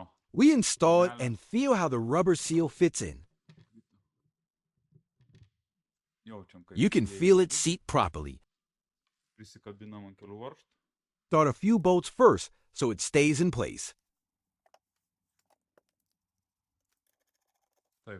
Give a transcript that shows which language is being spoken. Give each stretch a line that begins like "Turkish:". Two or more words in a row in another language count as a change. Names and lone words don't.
English: We install it and feel how the rubber seal fits in.
Lithuanian: Jaučiam, kaip
English: You can feel it seat properly.
Lithuanian: prisikabinam ant kelių varžtų.
English: Start a few bolts first so it stays in place.
Lithuanian: Taip.